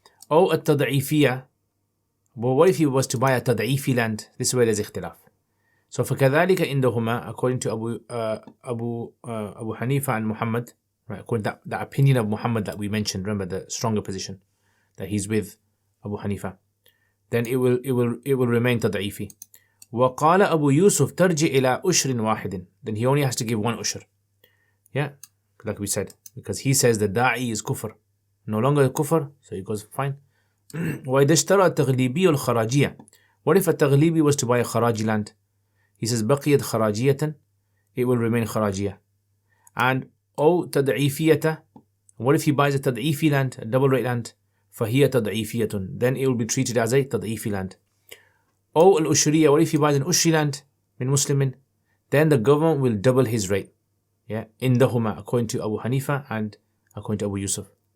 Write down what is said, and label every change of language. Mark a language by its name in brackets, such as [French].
[English] Or a tad'ifiyah. But what if he was to buy a tad'ifi land? This is where there's ikhtilaf. So [Arabic] فكذلك عندهما, [English] according to Abu Hanifa and Muhammad, right, according to that opinion of Muhammad that we mentioned, remember the stronger position that he's with Abu Hanifa, then it will remain tad'ifi. [Arabic] وقال أبو يوسف ترجع إلى أشر واحد. [English] Then he only has to give one ushur. Yeah, like we said, because he says the da'i is kufr, no longer kufr, so he goes fine. [Arabic] وإذا اشترى التغليبي الخراجية. [English] What if a Taglibi was to buy a Kharaji land? He says [Arabic] بقيت خراجية, [English] it will remain خراجية. [Arabic] And أو تضعيفية. [English] What if he buys a تضعيفي land, a double rate land? [Arabic] فهي تضعيفية, [English] then it will be treated as a تضعيفي land. [Arabic] أو الأشرية. [English] What if he buys an Ushri land [Arabic] من مسلم? [English] Then the government will double his rate. Yeah, [Arabic] عندهما, [English] according to Abu Hanifa and according to Abu Yusuf.